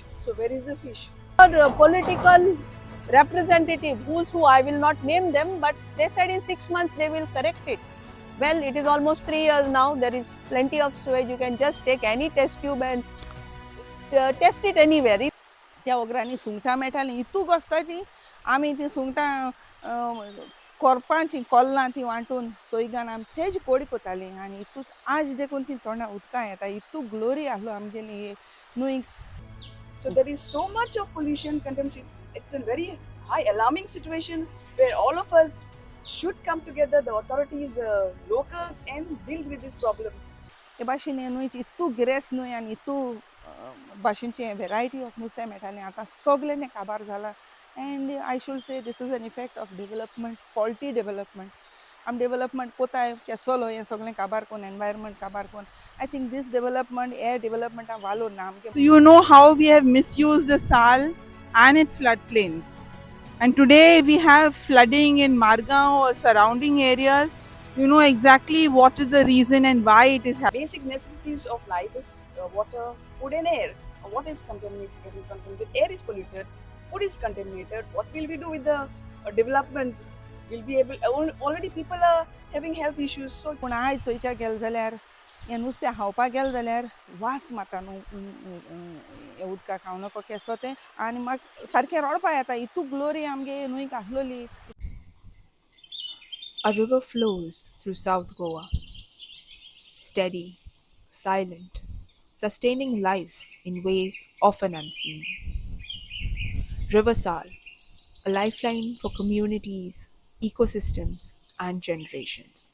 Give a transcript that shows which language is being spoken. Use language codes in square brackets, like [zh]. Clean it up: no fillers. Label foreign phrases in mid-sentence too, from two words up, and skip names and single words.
[en] So where is the fish? Political representative, who I will not name them, but they said in 6 months they will correct it. Well, it is almost 3 years now. There is plenty of sewage. You can just take any test tube and test it anywhere. [kok] त्या ओग्रांनी सुंगटां मेळटालीं इतूक वचताची आमी ती सुंगटां कोरपाची कोल्लां ती वांटून सोयगान आमी तेज पोडी कोतालीं आनी इतूक आज देखून ती तोंडां उदकां येता इतूक ग्लोरी आहलो आमगेली न्हंय. [en] So there is so much of pollution, contamination. It's a very high alarming situation where all of us should come together, the authorities, the locals, and deal with this problem. [kok] हे भाशेन हे न्हंयची इतूक गिरेस्त न्हंय आनी इतूक भाशेनचें [en] variety of [kok] नुस्तें मेळटालें आतां सगलें तें काबार जालां. [en] And I should say this is an effect of development, faulty development. [kok] आमी डेवलपमेंट कोताय केसलो हें सगलें काबार कोन्न, एनवायरमेंट काबार कोन्न. [en] I think this development, air development, वालो नाम के. You know how we have misused the Sal and its floodplains, and today we have flooding in Margao or surrounding areas. You know exactly what is the reason and why it is happening. Basic necessities of life is water, food, and air. What is contaminated? Air is polluted, food is contaminated. What will we do with the developments? Will be able? Already people are having health issues. So [kok] पूण आयज चोयच्या गेल जाल्यार हें नुस्तें खावपाक गेल जाल्यार वास मारता न्हू उदकाक हांव नको केसो तें आनी म्हाका सारकें रडपा येता इतूक ग्लोरी आमगे न्हंयक आहलोली. [en] A river flows through South Goa, steady, silent, sustaining life in ways often unseen. River Sal, a lifeline for communities, ecosystems, and generations.